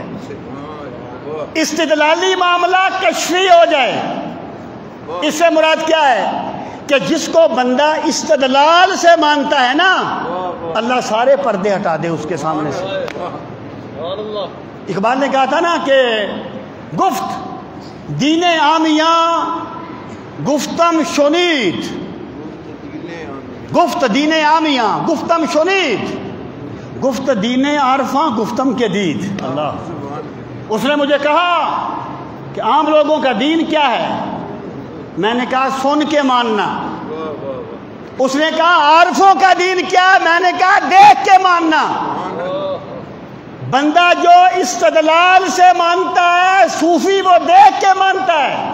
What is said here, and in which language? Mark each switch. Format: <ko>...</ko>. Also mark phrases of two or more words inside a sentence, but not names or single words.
<ur>استدلالی معاملہ کشفی ہو جائے، اس سے مراد کیا ہے کہ جس کو بندہ استدلال سے مانتا ہے نا، اللہ سارے پردے ہٹا دے اس کے سامنے سے۔ اقبال نے کہا تھا نا کہ</ur> <fa>گفت دین عامیاں گفتم شنید، گفت دین عامیاں گفتم شنید، گفت دین عارفاں گفتم کے دید۔</fa> <ur>اللہ، اس نے مجھے کہا کہ عام لوگوں کا دین کیا ہے، میں نے کہا سن کے ماننا۔ اس نے کہا عارفوں کا دین کیا ہے، میں نے کہا دیکھ کے ماننا۔ بندہ جو استدلال سے مانتا ہے، صوفی وہ دیکھ کے مانتا ہے۔</ur>